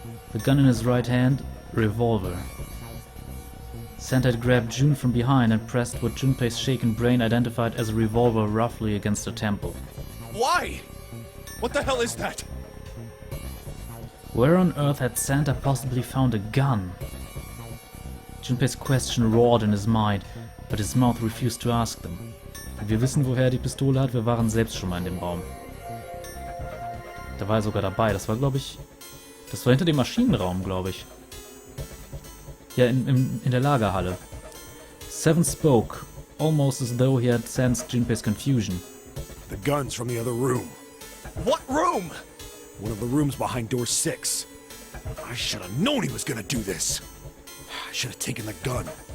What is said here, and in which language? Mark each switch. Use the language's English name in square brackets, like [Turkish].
[English] The gun in his right hand, a revolver. Santa had grabbed June from behind and pressed what Junpei's shaken brain identified as a revolver roughly against her temple. Why? What the hell is that? Where on earth had Santa possibly found a gun? Junpei's question roared in his mind, but his mouth refused to ask them. [German] Wir wissen, woher er die Pistole hat, wir waren selbst schon mal in dem Raum. Da war er sogar dabei, das war glaube ich... Das war hinter dem Maschinenraum, glaube ich. Ja, in der Lagerhalle. [English] Seven spoke, almost as though he had sensed Junpei's confusion. The gun's from the other room. What room? One of the rooms behind door 6. I should have known he was gonna do this. I should have taken the gun.